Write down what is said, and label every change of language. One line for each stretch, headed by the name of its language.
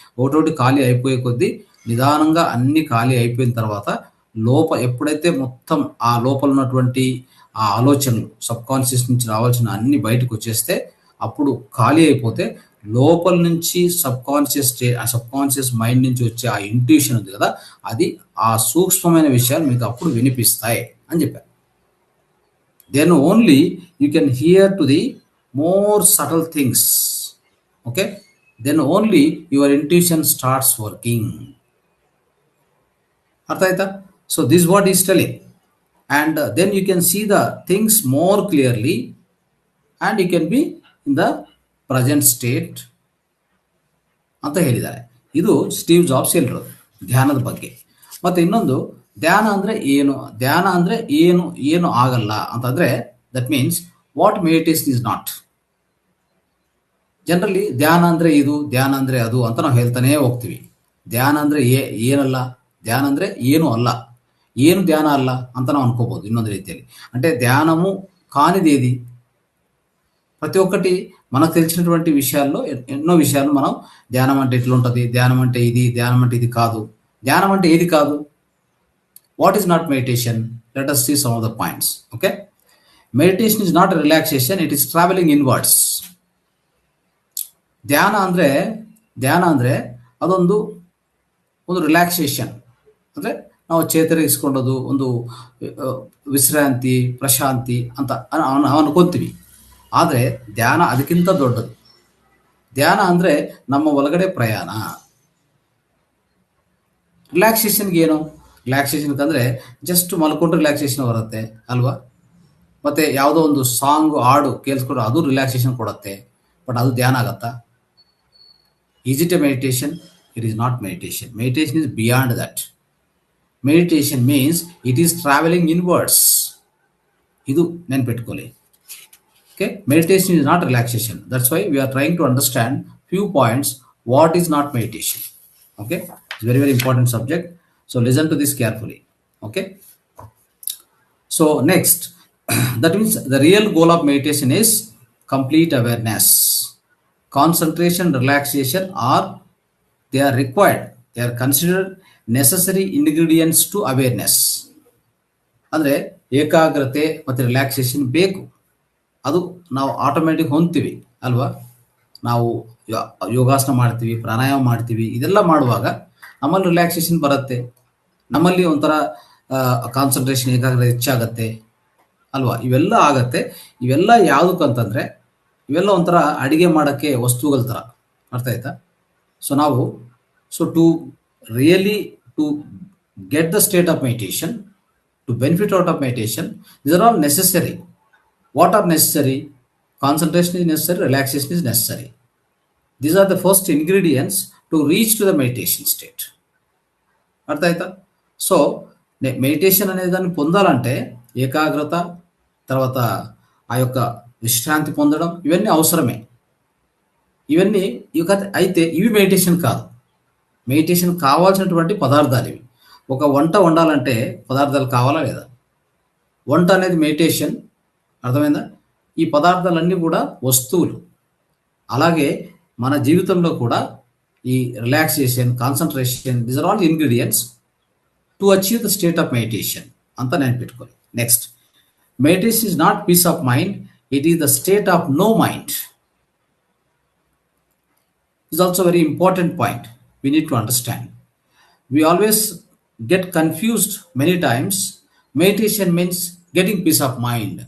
Telugu: ఒకటోటి ఖాళీ అయిపోయే కొద్దీ నిదానంగా అన్ని ఖాళీ అయిపోయిన తర్వాత ఎప్పుడైతే మొత్తం ఆ లోపల ఉన్నటువంటి ఆ ఆలోచనలు సబ్కాన్షియస్ నుంచి రావాల్సిన అన్ని బయటకు వచ్చేస్తే, అప్పుడు ఖాళీ అయిపోతే లోపల నుంచి సబ్కాన్షియస్ మైండ్ నుంచి వచ్చే ఆ ఇంట్యూషన్ ఉంది కదా, అది ఆ సూక్ష్మమైన విషయాలు మీకు అప్పుడు వినిపిస్తాయి అని చెప్పారు.
English: Then only you can hear to the more subtle things. Okay, then only your intuition starts working.
Kannada: ಅರ್ಥ ಆಯ್ತಾ?
English: so this what is telling, and then you can see the things more clearly and you can be in the present state
Kannada: ಅಂತ ಹೇಳಿದ್ದಾರೆ. ಇದು Steve jobs ಹೇಳಿರೋದು ಧ್ಯಾನದ ಬಗ್ಗೆ. ಮತ್ತು ಇನ್ನೊಂದು, ಧ್ಯಾನ ಅಂದರೆ ಏನು ಆಗಲ್ಲ ಅಂತಂದರೆ,
English: That means what meditation is not.
Kannada: Generally ಧ್ಯಾನ ಅಂದರೆ ಇದು, ಧ್ಯಾನ ಅಂದರೆ ಅದು ಅಂತ ನಾವು ಹೇಳ್ತಾನೇ ಹೋಗ್ತೀವಿ. ಧ್ಯಾನ ಅಂದರೆ ಏನಲ್ಲ, ధ్యాన ಅಂದರೆ ಏನು అల్ల, ಏನು ధ్యాన అల్ల ಅಂತ ನಾವು అనుకోಬಹುದು ಇನ್ನೊಂದು ರೀತಿಯಲ್ಲಿ.
Telugu: అంటే ధ్యానము కానిదేది, ప్రతి ఒక్కటి మనకు తెలిసినటువంటి విషయాల్లో ఎన్నో విషయాలు మనం ధ్యానం అంటే ఎట్లుంటుంది, ధ్యానం అంటే ఇది, ధ్యానం అంటే ఇది కాదు, ధ్యానం అంటే ఏది కాదు.
English: What is not meditation? Let us see some of the points. Okay, meditation is not relaxation, it is travelling inwards.
Kannada: ಧ್ಯಾನ ಅಂದರೆ ಅದೊಂದು ರಿಲ್ಯಾಕ್ಸೇಷನ್, ಅಂದರೆ ನಾವು ಚೇತರಿಸಿಕೊಂಡದು, ಒಂದು ವಿಶ್ರಾಂತಿ, ಪ್ರಶಾಂತಿ ಅಂತ ನಾವು ಅನ್ಕೊಂತೀವಿ. ಆದರೆ ಧ್ಯಾನ ಅದಕ್ಕಿಂತ ದೊಡ್ಡದು. ಧ್ಯಾನ ಅಂದರೆ ನಮ್ಮ ಒಳಗಡೆ ಪ್ರಯಾಣ. ರಿಲ್ಯಾಕ್ಸೇಷನ್ಗೆ ಏನು? ರಿಲ್ಯಾಕ್ಸೇಷನ್ಗೆ ಜಸ್ಟ್ ಮಲ್ಕೊಂಡ್ರೆ ರಿಲ್ಯಾಕ್ಸೇಷನ್ ಬರುತ್ತೆ ಅಲ್ವಾ? ಮತ್ತು ಯಾವುದೋ ಒಂದು ಹಾಡು ಕೇಳಿಸ್ಕೊಂಡ್ರೆ ಅದು ರಿಲ್ಯಾಕ್ಸೇಷನ್ ಕೊಡುತ್ತೆ.
English: but
Kannada: ಅದು ಧ್ಯಾನ ಆಗತ್ತಾ?
English: Is it a meditation? It is not meditation. Meditation is beyond that. Meditation means it is traveling inwards.
Kannada: Idu nenpettukoli.
English: Okay, meditation is not relaxation. That's why we are trying to understand few points what is not meditation. Okay, it's very, very important subject. So listen to this carefully. Okay, so next, that means the real goal of meditation is complete awareness. Concentration, relaxation are, they are required, they are considered necessary ingredients to awareness.
Kannada: ಅಂದರೆ ಏಕಾಗ್ರತೆ ಮತ್ತು relaxation ಬೇಕು, ಅದು ನಾವು automatic ಹೊಂದ್ತೀವಿ ಅಲ್ವಾ. ನಾವು ಯೋಗಾಸನ ಮಾಡ್ತೀವಿ, ಪ್ರಾಣಾಯಾಮ ಮಾಡ್ತೀವಿ, ಇದೆಲ್ಲ ಮಾಡುವಾಗ ನಮ್ಮಲ್ಲಿ ರಿಲ್ಯಾಕ್ಸೇಷನ್ ಬರುತ್ತೆ, ನಮ್ಮಲ್ಲಿ ಒಂಥರ ಕಾನ್ಸಂಟ್ರೇಷನ್, ಏಕಾಗ್ರತೆ ಹೆಚ್ಚಾಗತ್ತೆ ಅಲ್ವಾ. ಇವೆಲ್ಲ ಆಗತ್ತೆ. ಇವೆಲ್ಲ ಯಾವುದಕ್ಕಂತಂದರೆ ಇವೆಲ್ಲ ಒಂಥರ ಅಡಿಗೆ ಮಾಡೋಕ್ಕೆ ವಸ್ತುಗಳ ಥರ, ಅರ್ಥ ಆಯ್ತಾ.
English: So ನಾವು to really to get the state of meditation, to benefit out of meditation, these are all necessary. What are necessary? Concentration is necessary, relaxation is necessary. These are the first ingredients to reach to the meditation state.
Telugu: అర్థ అవుతా. So meditation అనేది దాన్ని పొందాలంటే ఏకాగ్రత, తర్వాత ఆ యొక్క విశ్రాంతి పొందడం, ఇవన్నీ అవసరమే. ఇవన్నీ అయితే ఇవి మెడిటేషన్ కాదు. మెడిటేషన్ కావాల్సినటువంటి పదార్థాలు ఇవి. ఒక వంట వండాలంటే పదార్థాలు కావాలా లేదా? వంట అనేది మెడిటేషన్, అర్థమైందా? ఈ పదార్థాలన్నీ కూడా వస్తువులు. అలాగే మన జీవితంలో కూడా ఈ relaxation, concentration,
English: these are all ingredients to achieve the state of meditation
Telugu: అంతా నేను పెట్టుకోవాలి.
English: Next, meditation is not peace of mind, it is the state of no mind. Is also very important point we need to understand. We always get confused many times. Meditation means getting peace of mind.